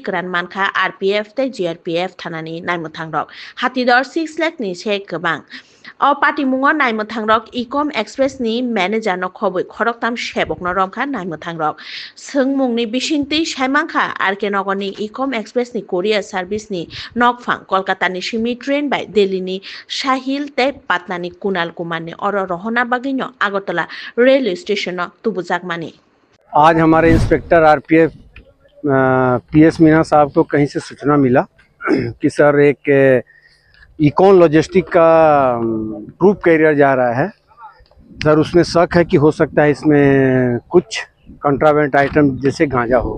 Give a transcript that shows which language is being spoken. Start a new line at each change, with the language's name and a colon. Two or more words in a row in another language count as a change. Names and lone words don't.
Kok Borok: kran mankha RPF te GRPF thanani naimo thangrok Hatidor 6 lakh ni se kobang O party mungo naimo thangrok Ecom Express ni manager no khoboi khoroktam sebok no romkha naimo thangrok sungmung ni bisingti saimangkha RK Nagar ni Ecom Express ni
English: courier service
Kok Borok: ni nokphang Kolkata ni simi train by Delhi ni Sahil te Patna ni Kunal Kumar ni oro rohona bagino Agartala railway station no tubujak mani
Hindi: आज हमारे इंस्पेक्टर RPF PS मीना साहब को कहीं से सूचना मिला कि सर एक इकॉन लॉजिस्टिक का
English: troop carrier
Hindi: जा रहा है सर, उसमें शक है कि हो सकता है इसमें कुछ
English: contraband item
Hindi: जैसे गांजा हो।